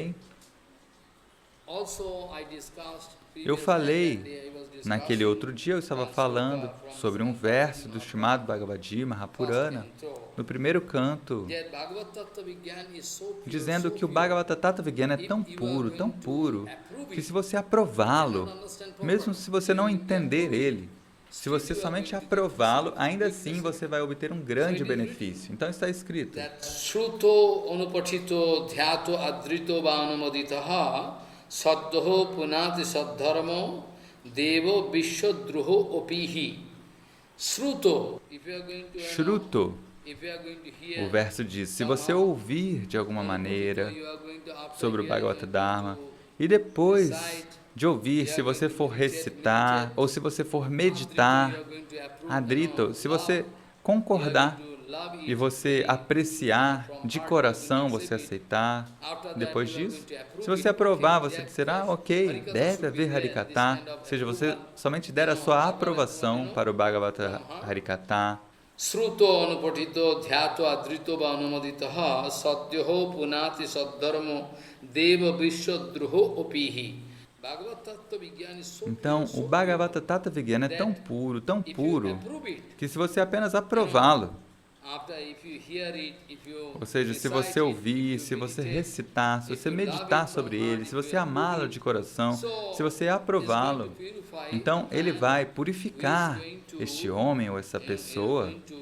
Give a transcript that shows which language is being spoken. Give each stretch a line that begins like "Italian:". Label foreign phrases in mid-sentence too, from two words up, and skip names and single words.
Portuguese: E também, Eu falei, naquele outro dia eu estava falando sobre um verso do chamado Bhagavad Gita Mahapurana, no primeiro canto, dizendo que o Bhagavata Tattva Vijnana é tão puro, que se você aprová-lo, mesmo se você não entender ele, se você somente aprová-lo, ainda assim você vai obter um grande benefício. Então está escrito:
Sanskrit: श्रुतो अनुपठितो ध्यातो आदृतो वानुमोदितः सद्यो पुनाति सद्धर्मो देवो विश्वद्रुहो अपि हि. Shruto. Shruto.
Portuguese: O verso diz: se você ouvir de alguma maneira sobre o Bhagavata Dharma, e depois de ouvir, se você for recitar, ou se você for meditar, adrito, se você concordar e você apreciar de coração, você aceitar, depois disso, se você aprovar, você disserá, ok, deve haver Harikatha, ou seja, você somente der a sua aprovação para o Bhagavata Harikatha.
Sanskrit: श्रुतो अनुपठितो ध्यातो आदृतो वानुमोदितः सद्यो पुनाति सद्धर्मो देव विश्वद्रुहो अपि हि.
Portuguese: Então, o Bhagavata Tattva Vijnana é tão puro, que se você apenas aprová-lo, ou seja, se você ouvir, se você recitar, se você meditar sobre ele, se você amá-lo de coração, se você aprová-lo, então ele vai purificar este homem ou essa pessoa